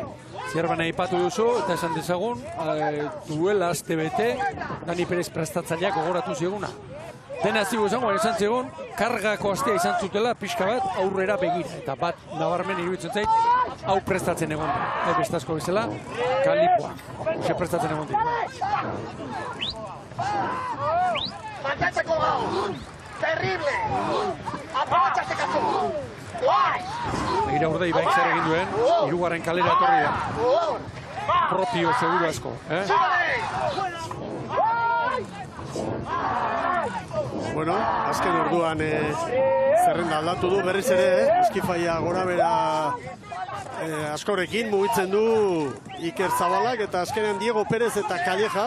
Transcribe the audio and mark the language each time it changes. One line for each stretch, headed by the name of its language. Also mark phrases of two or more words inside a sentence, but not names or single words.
Basque: Zierbena ipatu duzu, eta esan dezagun, duela azte bete, Dani Perez prestatzaileak gogoratu ziguna. Dena zigu esan zigun, kargako astea izan zutela, pixka bat aurrera begira. Eta bat nabarmen iruditzen zait, hau prestatzen egon da. Bestazko bezala, kalipoak. Ose prestatzen egon da.
Spanish: Mantente colgado. Terrible. Aprovecha este caso.
Basque: Begira Urdaibai zer egin duen, 3. kalera etorri da. Propio seguru asko. Bueno, azken orduan zerrenda aldatu du berriz ere, Eskifaia gora bera askorekin mugitzen du Iker Zabalak eta azkenean Diego Pérez eta Calleja.